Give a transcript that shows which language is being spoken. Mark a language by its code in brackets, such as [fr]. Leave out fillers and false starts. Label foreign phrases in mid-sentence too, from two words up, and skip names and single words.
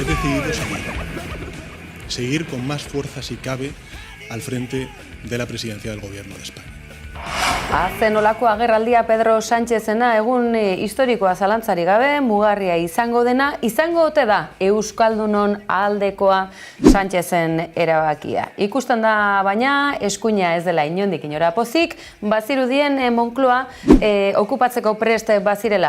[es] decidido seguir con más fuerza si cabe al frente de la presidencia del Gobierno de España. [eu] Zen olako agerraldia Pedro Sánchezena egun historikoa zalantzari gabe, mugarria izango dena, izango ote da Euskaldunon aldekoa Sánchezen erabakia. Ikusten da baina, eskuina ez dela inondik inora pozik, bazirudien Moncloa okupatzeko prest bazirela.